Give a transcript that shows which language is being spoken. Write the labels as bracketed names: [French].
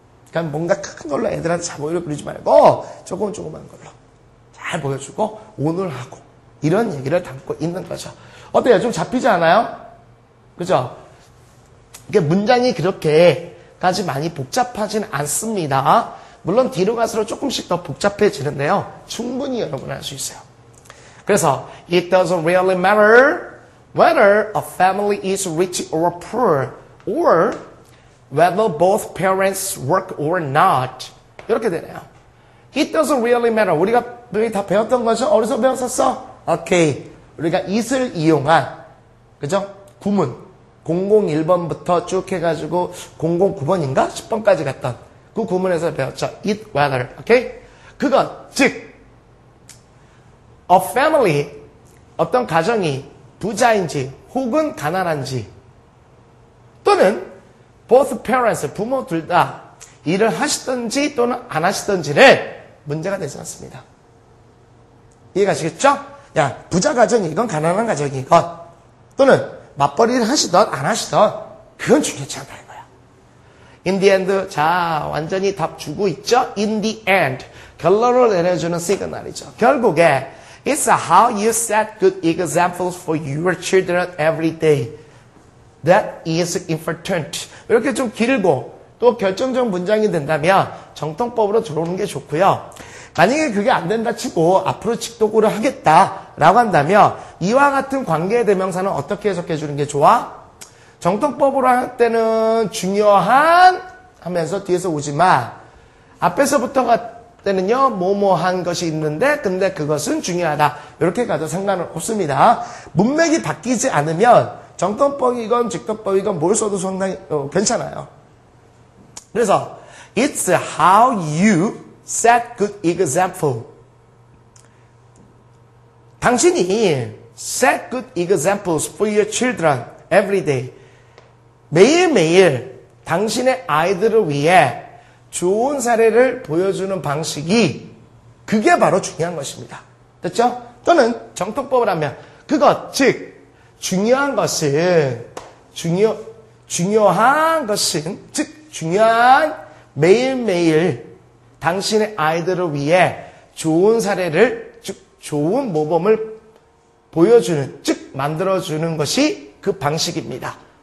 [Korean] 그러니까 뭔가 큰 걸로 애들한테 자보이를 부리지 말고 조금만 걸로 잘 보여주고 오늘 하고 이런 얘기를 담고 있는 거죠. 어때요? 좀 잡히지 않아요? 그죠? 이게 문장이 그렇게까지 많이 복잡하진 않습니다. 물론 뒤로 갈수록 조금씩 더 복잡해지는데요. 충분히 여러분 할 수 있어요. 그래서 [English] it doesn't really matter whether a family is rich or poor or whether both parents work or not. [Korean] 이렇게 되네요. [English] It doesn't really matter. [Korean] 우리가 다 배웠던 거죠? 어디서 배웠었어? 오케이. 우리가 it을 이용한, 그죠? 구문. 001번부터 쭉 해가지고 009번인가? 10번까지 갔던 그 구문에서 배웠죠. it, whether. 오케이? 그것, 즉, a family, 어떤 가정이 부자인지 혹은 가난한지 또는 both parents, 부모 둘 다 일을 하시든지 또는 안 하시든지는 문제가 되지 않습니다. 이해가시겠죠? 야, 부자 가정이건 가난한 가정이건 또는 맞벌이를 하시던 안 하시던 그건 중요치 않다 이거야. [English] In the end, [Korean] 자 완전히 답 주고 있죠? [English] In the end, [Korean] 결론을 내려주는 시그널이죠. 결국에 [English] It's how you set good examples for your children every day. That is important. [Korean] 이렇게 좀 길고 또 결정적 문장이 된다면 정통법으로 들어오는 게 좋고요. 만약에 그게 안 된다 치고 앞으로 직독으로 하겠다라고 한다면 이와 같은 관계의 대명사는 어떻게 해석해 주는 게 좋아? 정통법으로 할 때는 중요한 하면서 뒤에서 오지 마. 앞에서부터 갈 때는요, 뭐뭐한 것이 있는데 근데 그것은 중요하다. 이렇게 가도 상관은 없습니다. 문맥이 바뀌지 않으면 정통법이건 직독법이건 뭘 써도 상당히 괜찮아요. 그래서 [English] It's how you set good example. [Korean] 당신이 [English] set good examples for your children every day. [Korean] 매일매일 당신의 아이들을 위해 좋은 사례를 보여주는 방식이 그게 바로 중요한 것입니다. 됐죠? 또는 정통법을 하면 그것, 즉 중요한 것은 중요한 것은 즉 중요한 매일매일 당신의 아이들을 위해 좋은 사례를 즉 좋은 모범을 보여주는 즉 만들어주는 것이 그 방식입니다.